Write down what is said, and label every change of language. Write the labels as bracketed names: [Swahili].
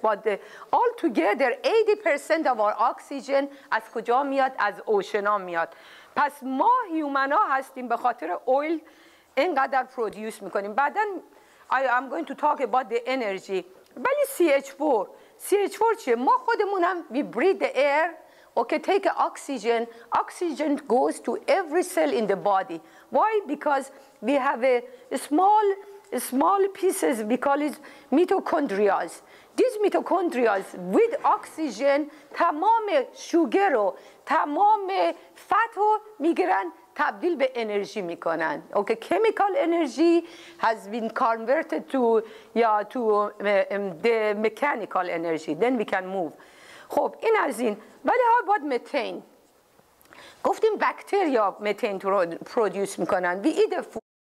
[English] But altogether, 80% of our oxygen [Persian] از کجا میاد؟ از اوشنا میاد. پس ما هیومنا هستیم به خاطر اویل اینقدر پرودیوس میکنیم. بعداً [English] I'm going to talk about the energy. [Persian] ولی CH4 چیه؟ ما خودمونم [English] we breathe the air. Okay, take oxygen. Oxygen goes to every cell in the body. Why? Because we have a small pieces, we call it mitochondria. These mitochondria with oxygen [Persian] تمام شوگر و تمام فت رو میگیرن تبدیل به انرژی میکنن. [English] Okay, chemical energy has been converted to the mechanical energy. Then we can move. [Persian] خب این از این. ولی [English] how about methane? [Persian] گفتیم بکتریا متین پرودیوس میکنن. [English] We eat the food.